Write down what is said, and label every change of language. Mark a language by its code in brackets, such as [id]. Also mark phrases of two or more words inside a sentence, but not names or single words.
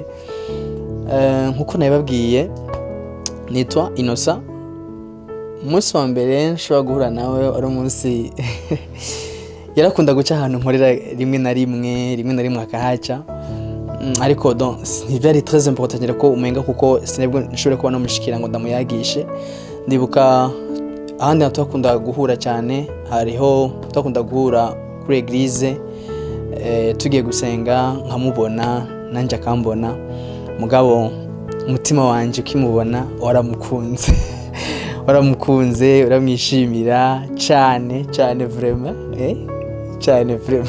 [rn] Nkuko nabibabwiye, nitwa Innocent. Umunsi wa mbere nshobora guhura nawe ari umunsi yarakunda guca ahantu nkorera rimwe na rimwe akahaca, ariko donc ni very [fr] très important [rn] ko umenga, kuko sinebwo nshobora kuba namushikira ngo ndamuyagishe. Ndibuka ahandi twakunda guhura cyane, hariho twakunda guhura kuri eglise, tugiye gusenga nkamubona nanje akambona, mugabo umutima wanje ukimubona waramukunze uramwishimira cyane vraiment, cyane vraiment.